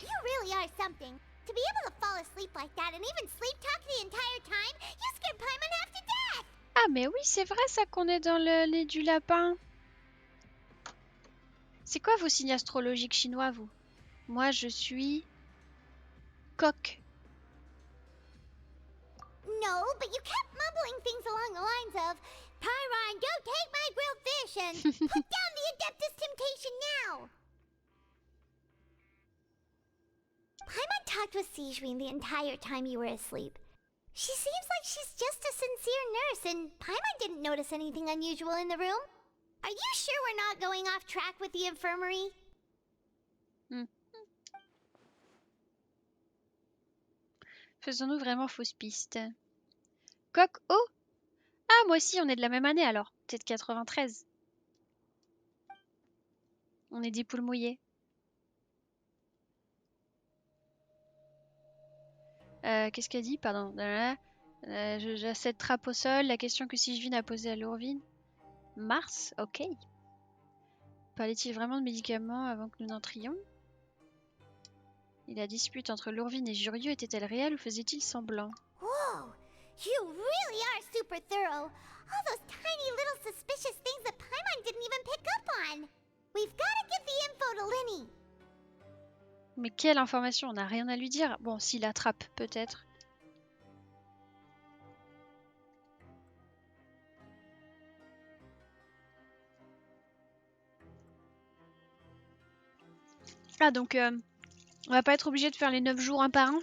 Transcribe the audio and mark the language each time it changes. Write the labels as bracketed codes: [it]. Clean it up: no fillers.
[en] You really are something. To be able to fall asleep like that and even sleep talk the entire time, you scared Paimon half to death. [fr] Ah mais oui, c'est vrai ça qu'on est dans le nez du lapin. C'est quoi vos signes astrologiques chinois, vous? Moi, je suis... coq. [en] No, but you kept mumbling things along the lines of, Pyron, go take my grilled fish and put down the Adeptus Temptation now. Paimon talked with Sijuin the entire time you were asleep. She seems like she's just a sincere nurse, and Paimon didn't notice anything unusual in the room. Are you sure we're not going off track with the infirmary? [fr] Faisons-nous vraiment fausse piste? Coq oh. Ah, moi aussi, on est de la même année alors. Peut-être 93. On est des poules mouillées. Qu'est-ce qu'elle dit? Pardon. J'ai cette trappe au sol. La question que Sijuin a posée à Lourvine. Mars? Ok. Parlait-il vraiment de médicaments avant que nous n'entrions? Et la dispute entre Lourvine et Jurieu était-elle réelle ou faisait-il semblant? [en] Whoa! You really are super thorough. All those tiny little suspicious things that Paimon didn't even pick up on. We've gotta give the info to Linny. [fr] Mais quelle information? On n'a rien à lui dire. Bon, s'il attrape, peut-être. Ah, donc, on va pas être obligé de faire les 9 jours un par un.